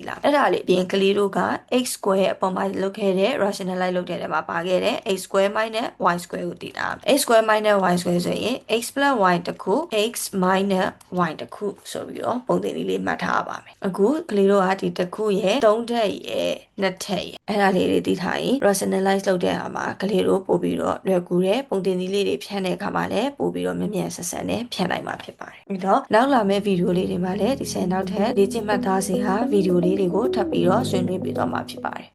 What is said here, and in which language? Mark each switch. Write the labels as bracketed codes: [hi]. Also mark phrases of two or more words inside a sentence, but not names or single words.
[my] လာအဲ့ဒါလေးပြင်ကလေးတို့က [en] x square [my] အပေါ်မှာလုပ်ခဲ့တဲ့ rationalize လုပ်တဲ့နေရာမှာပါခဲ့တဲ့ [en] x square minus y square [my] ကိုတည်တာ x [en] square minus y square [my] ဆိုရင် [en] x plus y [my] တခု [en] x minus y [my] တခုဆိုပြီးတော့ပုံသင်လေးမှတ်ထားပါမယ်အခုကလေးတို့ကဒီတခုရဲ့3ထပ်ရဲ့2ထပ်ရဲ့အဲ့ဒါလေးတွေသိထားရင် rationalize လုပ်တဲ့အခါမှာကလေးတို့ပို့ပြီးတော့လွယ်ကူတဲ့ပုံသင်လေးတွေဖြန့်တဲ့အခါမှာလည်းပို့ပြီးတော့မြန်ဆန်နဲ့ဖြန့်နိုင်မှာဖြစ်ပါတယ်အဲ့တော့နောက်လာမယ့်ဗီဒီယိုလေးတွေမှာလည်းဒီနောက်ထပ်လေ့ကျင့်မှတ်သားစီဟာဗီဒီယိုလေးတွေကိုထပ်ပြီးတော့ဆွေးနွေးပြသွားမှာဖြစ်ပါတယ်